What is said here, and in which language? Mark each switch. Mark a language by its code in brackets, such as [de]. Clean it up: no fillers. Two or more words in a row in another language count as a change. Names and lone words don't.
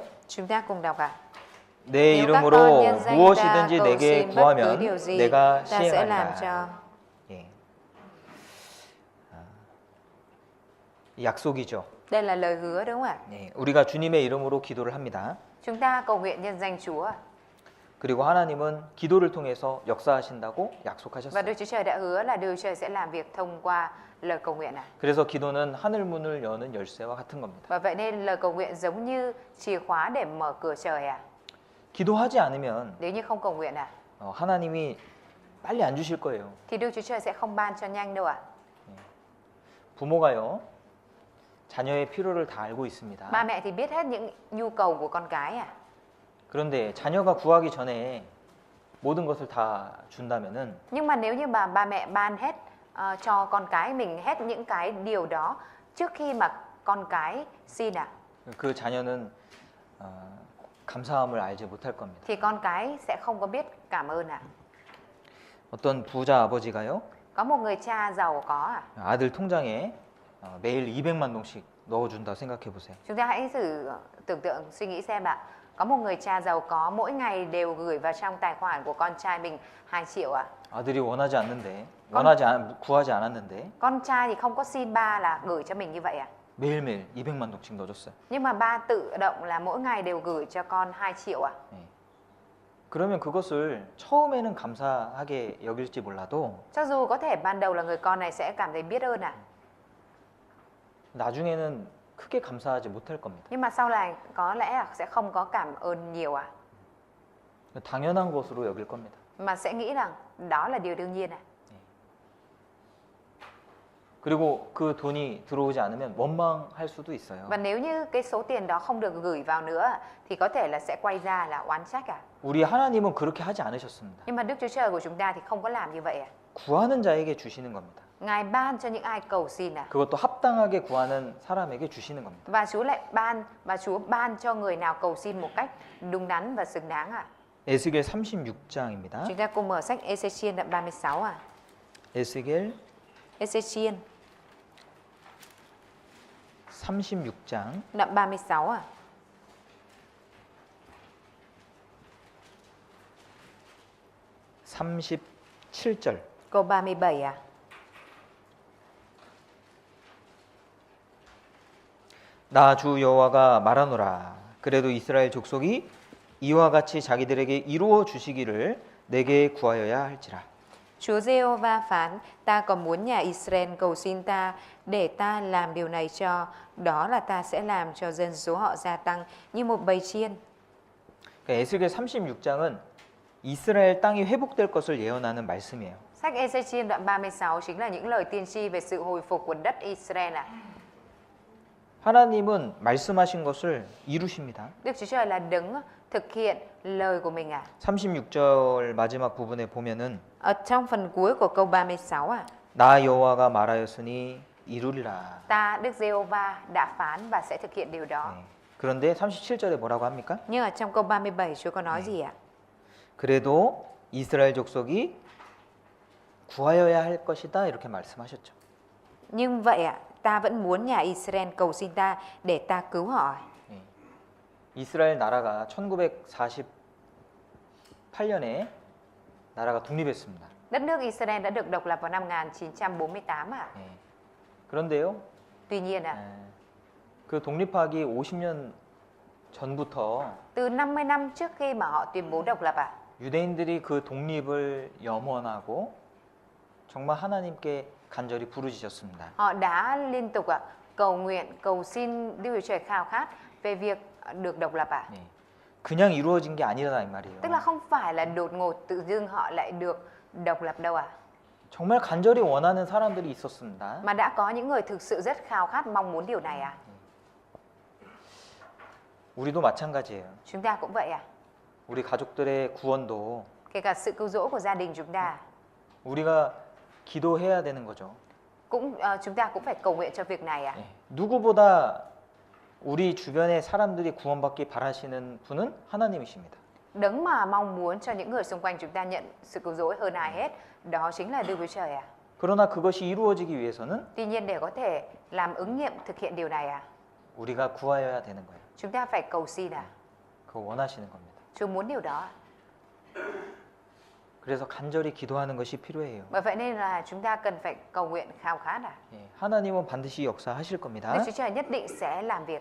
[vi] Chúng ta cùng đọc ạ. [ko] 내 [vi] Nếu các con [ko] 이름으로 [vi] nhân danh ta [ko] 무엇이든지 [vi] cầu [ko] 내게 [vi] xin bất cứ [ko] 구하면 [vi] điều gì, [ko] 내가 [vi] ta sẽ làm cho. [ko] 시행하리라. 예. 약속이죠. [vi] Đây là lời hứa đúng không ạ? [ko] 네, 우리가 주님의 이름으로 기도를 합니다. [vi] Chúng ta cầu nguyện nhân danh Chúa [ko] 그리고 하나님은 기도를 통해서 역사하신다고 [vi] và [ko] 약속하셨어요. [vi] Đức Chúa Trời đã hứa là Đức Chúa Trời sẽ làm việc thông qua lời cầu nguyện này. [ko] 그래서 기도는 하늘 문을 여는 열쇠와 같은 겁니다. [vi] Và vậy nên lời cầu nguyện giống như chìa khóa để mở cửa trời à? [ko] 기도하지 않으면 [vi] Nếu như không cầu nguyện à, [ko] 하나님이 빨리 안 주실 거예요. [vi] thì Đức Chúa Trời sẽ không ban cho nhanh đâu ạ. [ko] 부모가요, 자녀의 필요를 다 알고 있습니다. [vi] Ba mẹ thì biết hết những nhu cầu của con cái à. [ko] 그런데 자녀가 구하기 전에 모든 것을 다 준다면은 [vi] Nhưng mà nếu như ba mẹ ban hết cho con cái mình hết những cái điều đó trước khi mà con cái xin à, [ko] 그 자녀는 감사함을 알지 못할 겁니다. [vi] thì con cái sẽ không có biết cảm ơn à. [ko] 어떤 부자 아버지가요, [vi] Có một người cha giàu có à. [ko] 아들 통장에 매일 200만 동씩 넣어준다 생각해 보세요. [vi] Chúng ta hãy thử tưởng tượng suy nghĩ xem ạ. Có một người cha giàu có mỗi ngày đều gửi vào trong tài khoản của con trai mình 2 triệu ạ. [ko] 아들이 원하지 않는데, [vi] con- [ko] 구하지 않았는데 [vi] Con trai thì không có xin ba là gửi cho mình như vậy ạ. [ko] 매일매일 200만 동씩 넣어줬어요. [vi] Nhưng mà ba tự động là mỗi ngày đều gửi cho con 2 triệu ạ. [ko] 네. 그러면 그것을 처음에는 감사하게 여길지 몰라도 [vi] Cho dù có thể ban đầu là người con này sẽ cảm thấy biết ơn ạ. [ko] 나중에는 크게 감사하지 못할 겁니다. [vi] Nhưng mà sau này có lẽ là sẽ không có cảm ơn nhiều ạ. [ko] 당연한 것으로 여길 겁니다. [vi] Mà sẽ nghĩ rằng đó là điều đương nhiên ạ. [ko] 그리고 그 돈이 들어오지 않으면 원망할 수도 있어요. [vi] Và nếu như cái số tiền đó không được gửi vào nữa thì có thể là sẽ quay ra là oán trách ạ. [ko] 우리 하나님은 그렇게 하지 않으셨습니다. [vi] Nhưng mà Đức Chúa Trời của chúng ta thì không có làm như vậy ạ. [ko] 구하는 자에게 주시는 겁니다. [vi] Ngài ban cho những ai cầu xin ạ. [ko] 그것도 합당하게 구하는 사람에게 주시는 겁니다. [vi] Và Chúa ban cho người nào cầu xin một cách đúng đắn và xứng đáng ạ. [ko] 에스겔 36장입니다. [vi] Chúng ta cùng mở sách Ê-xê-chiên đoạn 36 ạ. [ko] 에스겔 [vi] Ê-xê-chiên [ko] 36장 [vi] đoạn 36 ạ. [ko] 37절. [vi] Câu 37 ạ. [ko] 나 주 여호와가 말하노라. 그래도 이스라엘 족속이 이와 같이 자기들에게 이루어 주시기를 내게 구하여야 할지라. [vi] Chúa Giê-hô-va phán, ta còn muốn nhà Israel cầu xin ta để ta làm điều này cho, đó là ta sẽ làm cho dân số họ gia tăng như một bầy chiên. [ko] 그러니까 에스겔 36장은 이스라엘 땅이 회복될 것을 예언하는 말씀이에요. [vi] Sách Ê-xê-chiên đoạn 36 chính là những lời tiên tri về sự hồi phục của đất Israel ạ. [ko] 하나님은 말씀하신 것을 이루십니다. [vi] Đức Chúa Trời là đấng thực hiện lời của mình ạ. [ko] 36절 마지막 부분에 보면은 [vi] Ở trong phần cuối của câu 36 ạ. [ko] 나 여호와가 말하였으니 이루리라. [vi] Ta Đức Giê-hô-va đã phán và sẽ thực hiện điều đó. [ko] 네. 그런데 37절에 뭐라고 합니까? [vi] Nhưng ở trong câu 37 Chúa có nói gì ạ? [ko] 그래도 이스라엘 족속이 구하여야 할 것이다 이렇게 말씀하셨죠. [vi] Nhưng vậy ta vẫn muốn nhà Israel cầu xin ta để ta cứu họ. [ko] 예. 이스라엘 나라가 1948년에 나라가 독립했습니다. [vi] Đất nước Israel đã được độc lập vào năm 1948 ạ. [ko] 예. 그런데요, [vi] Tuy nhiên [ko] 예, 그 독립하기 50년 전부터 [vi] từ 50 năm trước khi mà họ tuyên bố độc lập [ko] 유대인들이 그 독립을 염원하고 정말 하나님께 간절히 부르짖었습니다. [vi] họ đã liên tục cầu nguyện, cầu xin Đức Chúa Trời khao khát về việc được độc lập [ko] 예. 그냥 이루어진 게 아니라 이 말이에요. [vi] Tức là không phải là đột ngột tự dưng họ lại được độc lập đâu [ko] 정말 간절히 원하는 사람들이 있었습니다. [vi] Mà đã có những người thực sự rất khao khát mong muốn điều này [ko] 우리도 마찬가지예요. [vi] Chúng ta cũng vậy [ko] 우리 가족들의 구원도 [vi] Kể cả sự cứu rỗi của gia đình chúng ta [ko] 우리가 기도해야 되는 거죠. [vi] chúng ta cũng phải cầu nguyện cho việc này [ko] 예. 누구보다 우리 주변의 사람들이 구원받기 바라시는 분은 하나님이십니다. [vi] Đấng mà mong muốn cho những người xung quanh chúng ta nhận sự cứu rỗi hơn ai hết, đó chính là Đức Chúa Trời [ko] 그러나 그것이 이루어지기 위해서는 [vi] Tuy nhiên để có thể làm ứng nghiệm thực hiện điều này [ko] 우리가 구하여야 되는 거예요. [vi] chúng ta phải cầu xin [ko] 그거 원하시는 겁니다. [vi] Chúa muốn điều đó. [ko] 그래서 간절히 기도하는 것이 필요해요. [vi] Bởi vậy nên là chúng ta cần phải cầu nguyện khao khát [ko] 예, 하나님은 반드시 역사하실 겁니다. [vi] Đức Chúa Trời nhất định sẽ làm việc